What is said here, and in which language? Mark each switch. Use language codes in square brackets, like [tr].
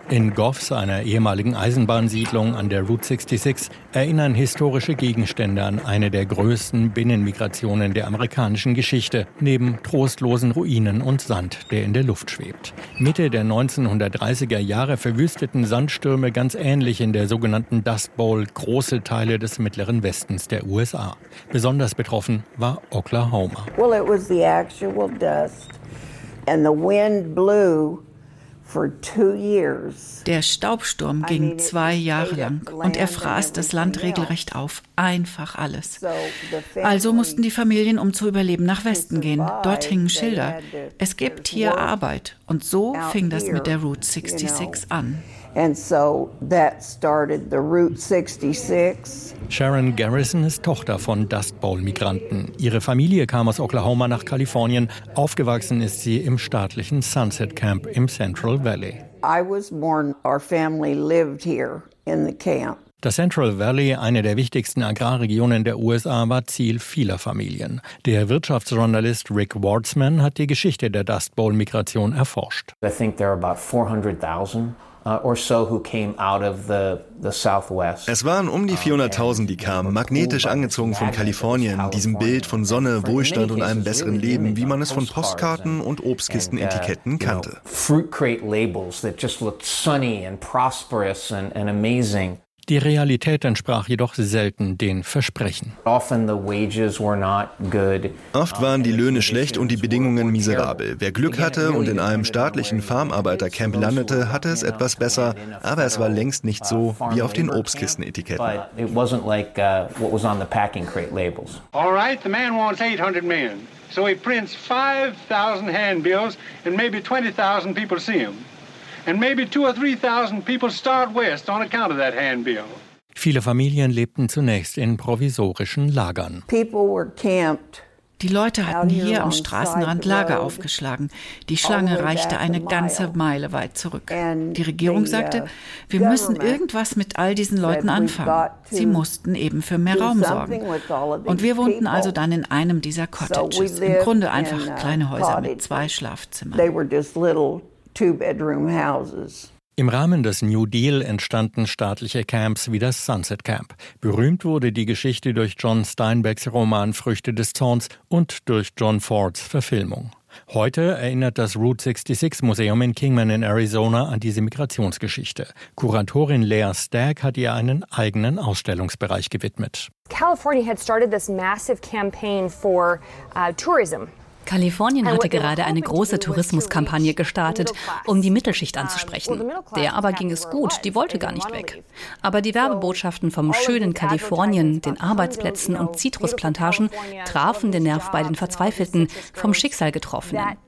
[de] In Goffs, einer ehemaligen Eisenbahnsiedlung an der Route 66, erinnern historische Gegenstände an eine der größten Binnenmigrationen der amerikanischen Geschichte, neben trostlosen Ruinen und Sand, der in der Luft schwebt. Mitte der 1930er Jahre verwüsteten Sandstürme ganz ähnlich in der sogenannten Dust Bowl große Teile des mittleren Westens der USA. Besonders betroffen war Oklahoma. [en] Well, it was the actual dust. And the wind blew for 2 years. [de] Der Staubsturm ging 2 Jahre lang und er fraß das Land regelrecht auf, einfach alles. Also mussten die Familien, um zu überleben, nach Westen gehen. Dort hingen Schilder. Es gibt hier Arbeit. Und so fing das mit der Route 66 an. [en] And so that started the Route 66. [de] Sharon Garrison ist Tochter von Dust Bowl-Migranten. Ihre Familie kam aus Oklahoma nach Kalifornien. Aufgewachsen ist sie im staatlichen Sunset Camp im Central Valley. [en] I was born, our family lived here in the camp. [de] Das Central Valley, eine der wichtigsten Agrarregionen der USA, war Ziel vieler Familien. Der Wirtschaftsjournalist Rick Wartzman hat die Geschichte der Dust Bowl-Migration erforscht. [en] I think there are about 400,000. [de] Es waren um die 400,000, die kamen, magnetisch angezogen von Kalifornien, diesem Bild von Sonne, Wohlstand und einem besseren Leben, wie man es von Postkarten und Obstkistenetiketten kannte. Die Realität entsprach jedoch selten den Versprechen. Oft waren die Löhne schlecht und die Bedingungen miserabel. Wer Glück hatte und in einem staatlichen Farmarbeitercamp landete, hatte es etwas besser, aber es war längst nicht so wie auf den Obstkistenetiketten. [en] All right, the man wants 800 million. So he prints 5,000 handbills and maybe 20,000 people see him. And maybe 2,000 or 3,000 people start west on account of that handbill. [de] Viele Familien lebten zunächst in provisorischen Lagern. [en] People were camped. [de] Die Leute hatten hier am Straßenrand Lager aufgeschlagen. Die Schlange reichte eine ganze Meile weit zurück. Die Regierung sagte, wir müssen irgendwas mit all diesen Leuten anfangen. Sie mussten eben für mehr Raum sorgen. Und wir wohnten also dann in einem dieser Cottages. Im Grunde einfach kleine Häuser mit 2 Schlafzimmern. Im Rahmen des New Deal entstanden staatliche Camps wie das Sunset Camp. Berühmt wurde die Geschichte durch John Steinbecks Roman Früchte des Zorns und durch John Fords Verfilmung. Heute erinnert das Route 66 Museum in Kingman in Arizona an diese Migrationsgeschichte. Kuratorin Lea Stagg hat ihr einen eigenen Ausstellungsbereich gewidmet. [en] California had started this massive campaign for tourism. [de] Kalifornien hatte gerade eine große Tourismuskampagne gestartet, um die Mittelschicht anzusprechen. Der aber ging es gut, die wollte gar nicht weg. Aber die Werbebotschaften vom schönen Kalifornien, den Arbeitsplätzen und Zitrusplantagen trafen den Nerv bei den Verzweifelten, vom Schicksal Getroffenen.